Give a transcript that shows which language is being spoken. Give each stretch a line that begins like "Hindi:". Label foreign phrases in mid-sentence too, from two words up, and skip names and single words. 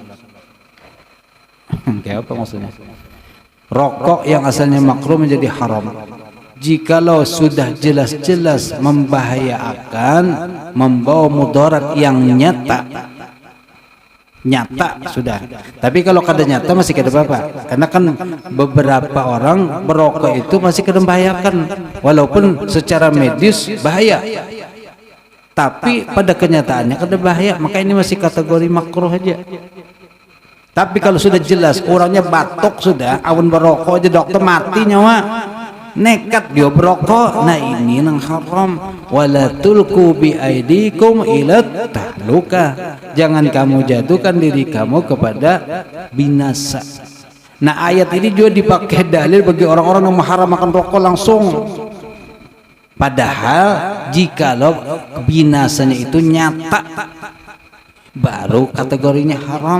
Indonesian: Kayak apa maksudnya? Rokok yang asalnya makruh menjadi haram jikalau sudah jelas-jelas membahayakan, membawa mudarat yang nyata sudah.
Banjar: Tapi kalau kada nyata masih kada apa-apa, karena kan beberapa orang berokok itu masih kada membahayakan walaupun secara medis bahaya, tapi pada kenyataannya kada bahaya, maka ini masih kategori makruh aja. Tapi kalau sudah jelas orangnya batuk sudah, awan berokok aja dokter mati nyawa, nekat dia berokok, nah ini nang haram.
Arabic: ولا تلقوا بأيديكم إلى التهلكة,
Indonesian: jangan kamu jatuhkan diri kamu kepada binasa. Nah ayat ini juga dipakai dalil bagi orang-orang yang mengharamkan rokok langsung. Padahal jikalau binasanya itu nyata baru kategorinya haram.